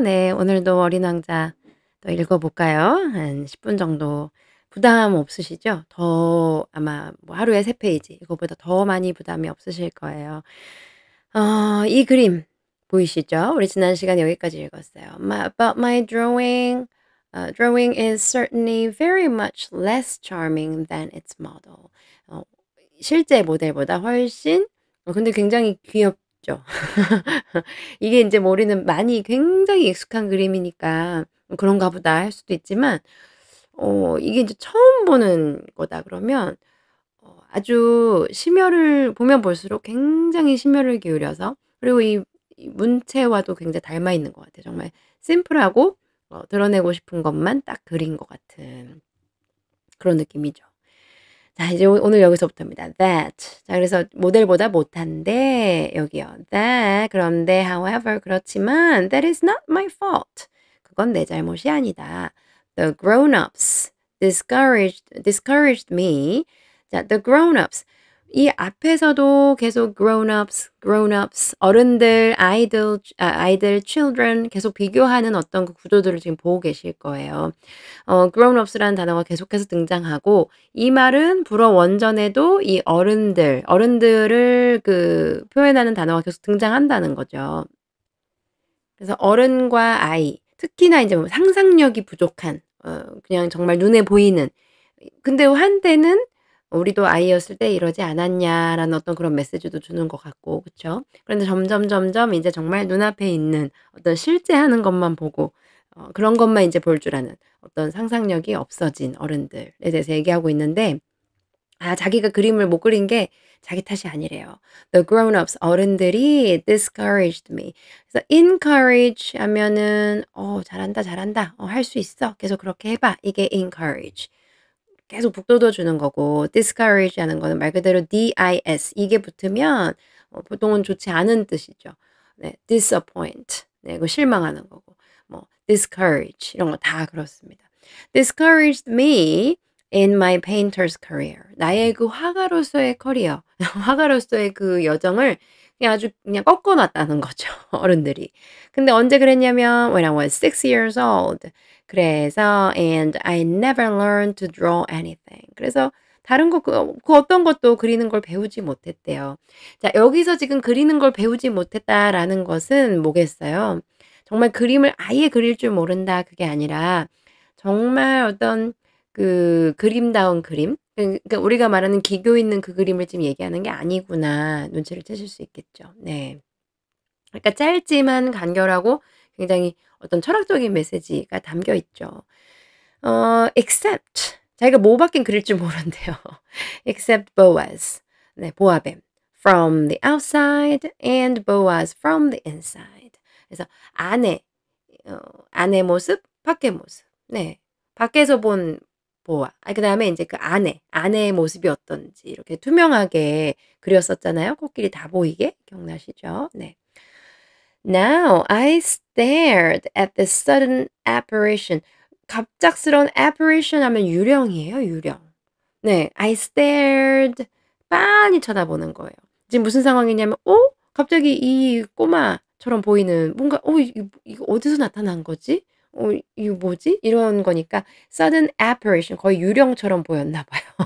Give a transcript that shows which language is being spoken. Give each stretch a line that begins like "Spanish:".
Korean: 네, 오늘도 어린 왕자 또 읽어볼까요? 한 10분 정도 부담 없으시죠? 더 아마 뭐 하루에 3페이지 이거보다 더 많이 부담이 없으실 거예요. 이 그림 보이시죠? 우리 지난 시간에 여기까지 읽었어요.
English: About my drawing. Drawing is certainly very much less charming than its model.
Korean: 어, 실제 모델보다 훨씬 근데 굉장히 귀엽죠. 이게 인제 뭐 우리는 많이 굉장히 익숙한 그림이니까 '그런가 보다.' 할 수도 있지만 이게 인제 처음 보는 거다 그러면 아주 심혈을 보면 볼수록 굉장히 심혈을 기울여서 그리고 이 문체와도 굉장히 닮아 있는 것 같아요. 정말 심플하고 드러내고 싶은 것만 딱 그린 것 같은 그런 느낌이죠. 자 이제 오늘 여기서부터입니다.
English: That.
Korean: 자 그래서 모델보다 못한데 여기요.
English: That
Korean: 그런데
English: however
Korean: 그렇지만
English: that is not my fault.
Korean: 그건 내 잘못이 아니다.
English: The grown-ups discouraged me.
Korean: 자 the grown-ups 이 앞에서도 계속 grown-ups 어른들, 아이들, children 계속 비교하는 어떤 그 구조들을 지금 보고 계실 거예요. grown-ups라는 단어가 계속해서 등장하고 이 말은 불어 원전에도 이 어른들을 그 표현하는 단어가 계속 등장한다는 거죠. 그래서 어른과 아이, 특히나 인제 뭐 상상력이 부족한 그냥 정말 눈에 보이는 근데 한때는 '우리도 아이였을 때 이러지 않았냐.'라는 어떤 그런 메시지도 주는 것 같고 그쵸? 그런데 점점 이제 정말 눈앞에 있는 어떤 실제 하는 것만 보고 그런 것만 인제 볼 줄 아는 어떤 상상력이 없어진 어른들에 대해서 얘기하고 있는데 자기가 그림을 못 그린 게 자기 탓이 아니래요.
English: The grown-ups 어른들이 discouraged me.
Korean: 그래서 encourage 하면은 잘한다, 잘한다. 할 수 있어. 계속 그렇게 해 봐." 이게 encourage. 계속 북돋워 주는 거고 discourage 하는 거는 말 그대로 dis 이게 붙으면 보통은 좋지 않은 뜻이죠. 네. disappoint. 네. 그 실망하는 거고. 뭐 discourage 이런 거 다 그렇습니다.
English: discouraged me in my painter's career.
Korean: 나의 그 화가로서의 커리어, 화가로서의 그 여정을 그냥 아주 그냥 꺾어 놨다는 거죠, 어른들이. 근데 언제 그랬냐면
English: when I was 6 years old. 그래서 and I never learned to draw anything.
Korean: 그래서 다른 거 그 어떤 것도 그리는 걸 배우지 못했대요. 자 여기서 지금 그리는 걸 배우지 못했다라는 것은 뭐겠어요? 정말 그림을 아예 그릴 줄 모른다 그게 아니라 정말 어떤 그 그림다운 그림 그러니까 우리가 말하는 기교 있는 그 그림을 지금 얘기하는 게 아니구나 눈치를 채실 수 있겠죠. 네. 그러니까 짧지만 간결하고 굉장히 어떤 철학적인 메시지가 담겨 있죠. except 자기가 뭐밖엔 그릴 줄 모른대요.
English: except Boaz.
Korean: 네, 보아뱀.
English: From the outside and Boaz from the inside.
Korean: 그래서 안에 안의 모습, 밖의 모습. 네. 밖에서 본 보아. 그다음에 인제 그 안의 모습이 어떤지 이렇게 투명하게 그렸었잖아요. 코끼리 다 보이게. 기억나시죠? 네.
English: Now I stared at the sudden apparition.
Korean: 갑작스러운 apparition 하면 유령이에요, 유령. 네. I stared 빤히 쳐다보는 거예요. 지금 무슨 상황이냐면 갑자기 이 꼬마처럼 보이는 뭔가 이거 어디서 나타난 거지? 이거 뭐지?' 이런 거니까 sudden apparition 거의 유령처럼 보였나 봐요.